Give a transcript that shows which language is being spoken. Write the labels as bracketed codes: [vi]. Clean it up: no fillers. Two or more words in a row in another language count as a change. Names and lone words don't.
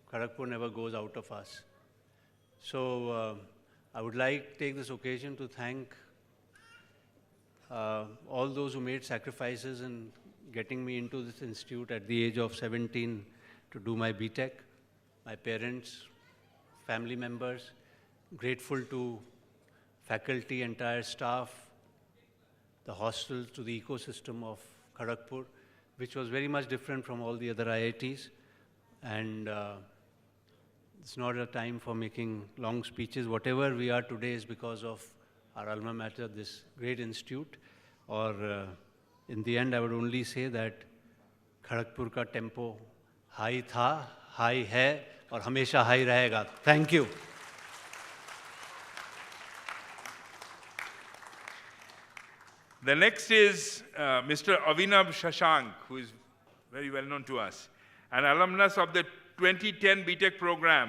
[en] Kharagpur never goes out of us. So I would like to take this occasion to thank all those who made sacrifices in getting me into this institute at the age of 17 to do my BTech, my parents, family members, grateful to faculty, entire staff, the hostels, to the ecosystem of Kharagpur, which was very much different from all the other IITs. And it's not a time for making long speeches. Whatever we are today is because of our alma mater, this great institute. Or in the end, I would only say that Kharagpur [hi] का टेम्पो हाई था, हाई है, और हमेशा हाई रहेगा. [en] Thank you. The next is Mr. Avinav Shashank, who is very well known to us, an alumnus of the 2010 BTech program.